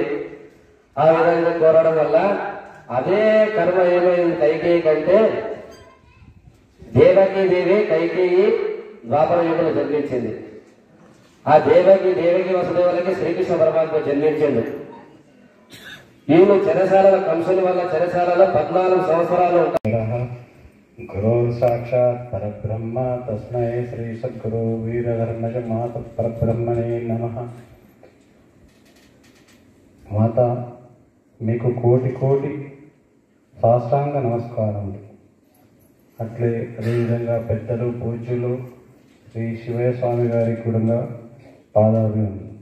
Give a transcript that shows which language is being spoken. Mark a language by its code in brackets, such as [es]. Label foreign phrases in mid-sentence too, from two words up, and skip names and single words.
[te] ఆ విధంగా కోరడం వల్ల అదే కర్మ ఏమైంది కైకేయి కంటే, దేవకి దేవి కైకేయి ద్వాపర యుగంలో జన్మించింది. ఆ దేవకి వసుదేవులకి శ్రీకృష్ణ పరమాత్మ జన్మించింది. ఈయన చెరసాలలో కంసుని వల్ల చెరసాలలో 14 సంవత్సరాలు ఉంటాయి. [sa] गुरु साक्षात् परब्रह्म तस्मै श्री सद्गुरु वीरधर्मज मात परब्रह्मणे नमः। [te] మాత మీకు కోటి కోటి సాష్టాంగ నమస్కారములు. అట్లే అదేవిధంగా పెద్దలు పూజ్యులు శ్రీ శివయ్య స్వామి గారి కూడా పాదాభివందనం.